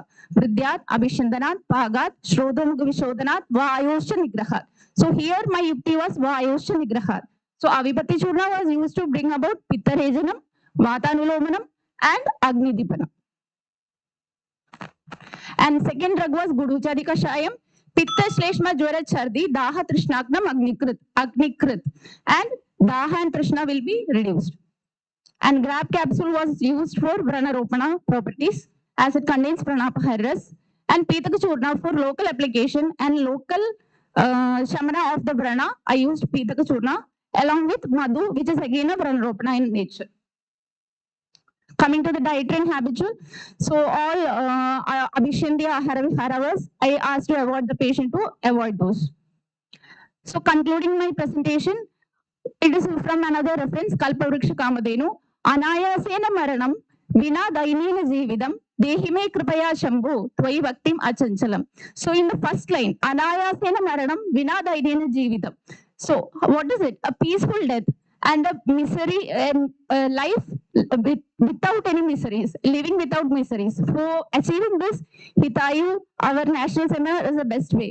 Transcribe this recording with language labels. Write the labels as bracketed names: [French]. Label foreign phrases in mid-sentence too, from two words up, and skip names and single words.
[Sanskrit] Vridyat, Abhishandanat, Pagat, Shrodhamukha Vishodhanat, Vayoscha Nigrahat. [English] So here my yukti was [Sanskrit] Vayoscha Nigrahat. [English] So Avipatti Churna was used to bring about [Sanskrit] Pitta Rejanam, Vatanulomanam [English] and [Sanskrit] Agni Dipanam. [English] And second drug was Guduchari Kashayam, [Sanskrit] Pitta Shleshma Jwara Chardi, Daha Trishnaknam Agnikrit. [English] And Daha and Trishna will be reduced. And Grab capsule was used for Vranaropana properties as it contains Pranapahairas. And Pitaka Churna for local application and local Shamana of the Vrana, I used Pitaka Churna along with Madhu, which is again a Vranaropana in nature. Coming to the dietary and habitual, so all [Sanskrit] Abhishandya Haravas, [English] I asked to avoid the patient to avoid those. So concluding my presentation, it is from another reference, [Sanskrit] Kalpavriksha Kamadhenu, Anayasena Maranam, Vina Dainina Jeevidam, Dehime Kripaya Shambhu, Tvai Bhaktim Achanchalam. [English] So in the first line, [Sanskrit] Anayasena Maranam, Vina Dainina Jeevidam. [English] So what is it? A peaceful death and a misery and life without any miseries, living without miseries. For achieving this, Hitayu, our national seminar, is the best way.